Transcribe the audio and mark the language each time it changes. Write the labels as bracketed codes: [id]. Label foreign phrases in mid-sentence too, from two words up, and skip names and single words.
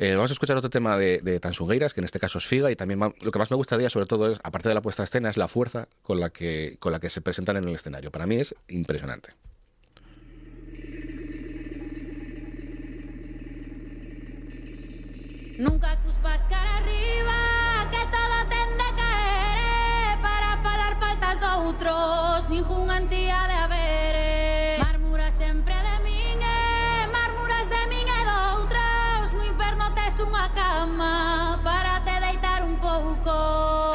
[es] Vamos a escuchar otro tema de Tansungueiras, que en este caso es Figa, y también lo que más me gusta de ella, sobre todo, es, aparte de la puesta a escena, es la fuerza con la que se presentan en el escenario. Para mí es impresionante. [gl] Nunca cuspas cara arriba, que todo ten de caer, para falar faltas doutros, ningún antía de haber. Marmuras sempre de min, marmuras de min e doutros, no inferno tes unha cama, para te deitar un pouco.